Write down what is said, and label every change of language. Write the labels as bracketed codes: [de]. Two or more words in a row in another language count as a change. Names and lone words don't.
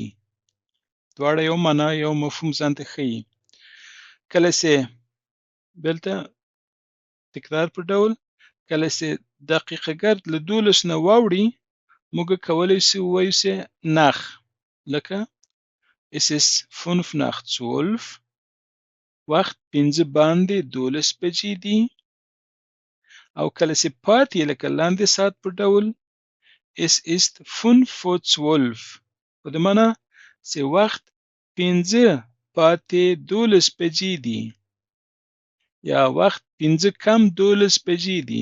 [ps] دواړه یو معنا یو مفهوم ځان ته ښیي. کله چې دلته تکرار په ډول کله چې دقیقه ګرد له 12 نه واوړي، موږ کولی شو ووایو چې nach، لکه [de] Es ist 5 nach 12. [ps] وخت 15 باندې 12 بجې دي. او کله چې پاتې لکه لاندې ساعت په ډول [de] Es ist 5:12. [ps] په دې معنا چې وخت 15 پاتې 12 بجې دي یا وخت 15 کم 12 بجې دي.